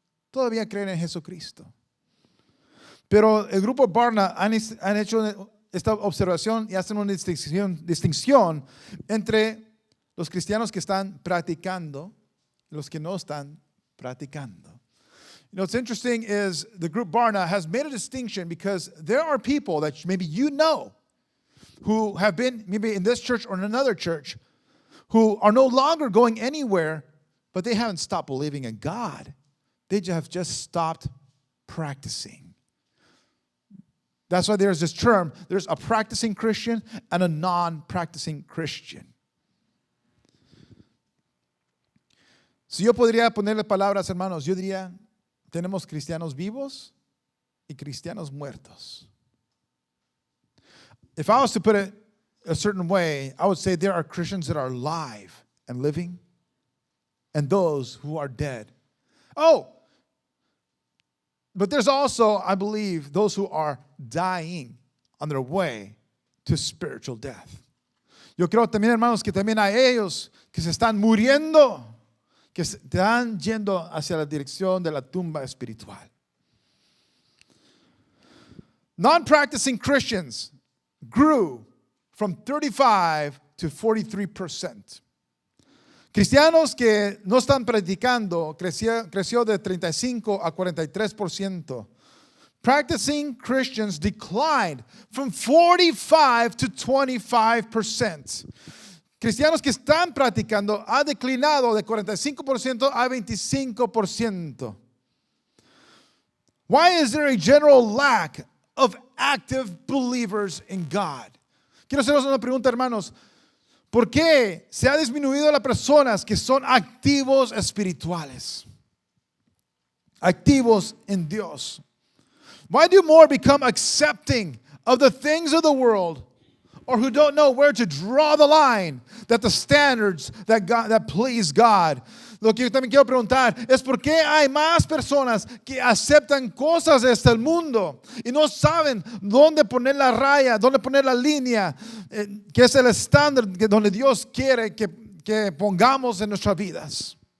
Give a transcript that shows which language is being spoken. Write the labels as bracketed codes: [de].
[es] Todavía creen en Jesucristo. Pero el grupo Barna han hecho esta observación y hacen una distinción entre los cristianos que están practicando y los que no están practicando. [en] You know, what's interesting is the group Barna has made a distinction because there are people that maybe you know who have been maybe in this church or in another church who are no longer going anywhere, but they haven't stopped believing in God. They have just stopped practicing. That's why there's this term, there's a practicing Christian and a non-practicing Christian. [es] Si yo podría ponerle palabras, hermanos, yo diría, tenemos cristianos vivos y cristianos muertos. [en] If I was to put it a certain way, I would say there are Christians that are alive and living and those who are dead. Oh, but there's also, I believe, those who are dying on their way to spiritual death. [es] Yo creo también, hermanos, que también hay ellos que se están muriendo, que están yendo hacia la dirección de la tumba espiritual. [en] Non-practicing Christians grew from 35 to 43%. [es] Cristianos que no están practicando creció de 35 a 43%. [en] Practicing Christians declined from 45 to 25%. [es] Cristianos que están practicando ha declinado de 45% a 25%. [en] Why is there a general lack of active believers in God? [es] Quiero haceros una pregunta, hermanos. ¿Por qué se ha disminuido las personas que son activos espirituales? Activos en Dios. [en] Why do more become accepting of the things of the world, or who don't know where to draw the line, that the standards that please God? [es] Lo que yo también quiero preguntar es por qué hay más personas que aceptan cosas de este mundo y no saben dónde poner la raya, dónde poner la línea, que es el estándar donde Dios quiere que pongamos en nuestras vidas.